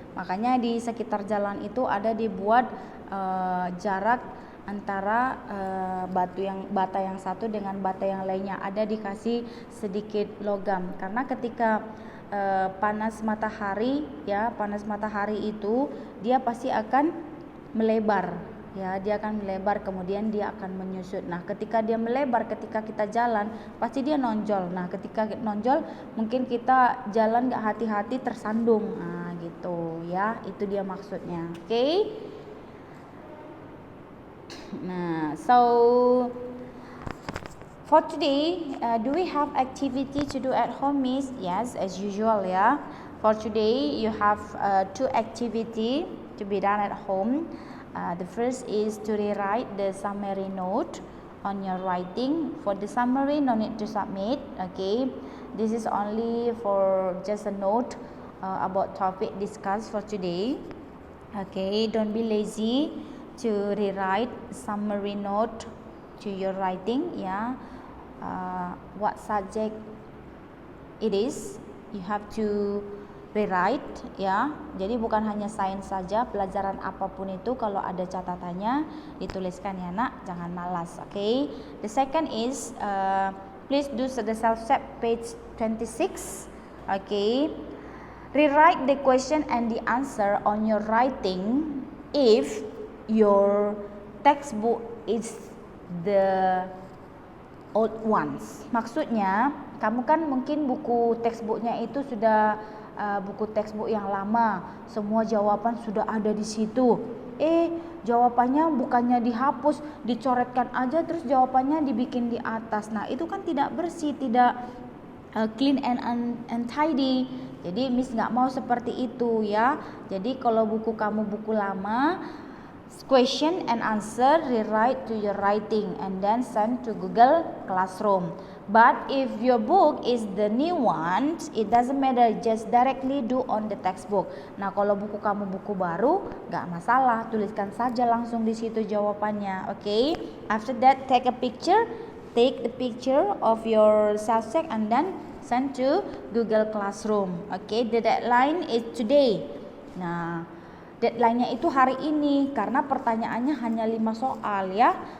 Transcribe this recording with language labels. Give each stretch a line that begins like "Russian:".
Indonesian: Makanya di sekitar jalan itu ada dibuat jarak antara bata yang satu dengan bata yang lainnya, ada dikasih sedikit logam, karena ketika panas matahari itu dia pasti akan melebar ya, dia akan melebar kemudian dia akan menyusut. Nah, ketika dia melebar, ketika kita jalan pasti dia nonjol. Nah, ketika nonjol mungkin kita jalan gak hati-hati tersandung. Nah, gitu ya, itu dia maksudnya. Oke.
English: Nah, so for today, do we have activity to do at home, Miss? Yes, as usual, yeah. For today, you have two activity to be done at home. The first is to rewrite the summary note on your writing. For the summary, no need to submit. Okay, this is only for just a note about topic discussed for today. Okay, don't be lazy to rewrite summary note to your writing, yeah. What subject it is, you have to rewrite ya.
Indonesian: Jadi bukan hanya sains saja, pelajaran apapun itu kalau ada catatannya dituliskan ya nak, jangan malas. Okay.
English: The second is please do the self-check page 26. Okay. Rewrite the question and the answer on your writing if your textbook is the old ones.
Indonesian: Maksudnya kamu kan mungkin buku textbooknya itu sudah buku textbook yang lama, semua jawaban sudah ada di situ. Jawabannya bukannya dihapus, dicoretkan aja terus jawabannya dibikin di atas. Nah, itu kan tidak bersih, tidak
English: clean and tidy.
Indonesian: Jadi Miss nggak mau seperti itu ya. Jadi kalau buku kamu buku lama,
English: question and answer rewrite to your writing and then send to Google Classroom. But if your book is the new one, it doesn't matter, just directly do on the textbook.
Indonesian: Nah, kalau buku kamu buku baru, gak masalah, tuliskan saja langsung di situ jawabannya.
English: Okay. After that, take the picture of your self-check and then send to Google Classroom. Okay. The deadline is today.
Indonesian: Nah, deadline-nya itu hari ini karena pertanyaannya hanya 5 soal ya.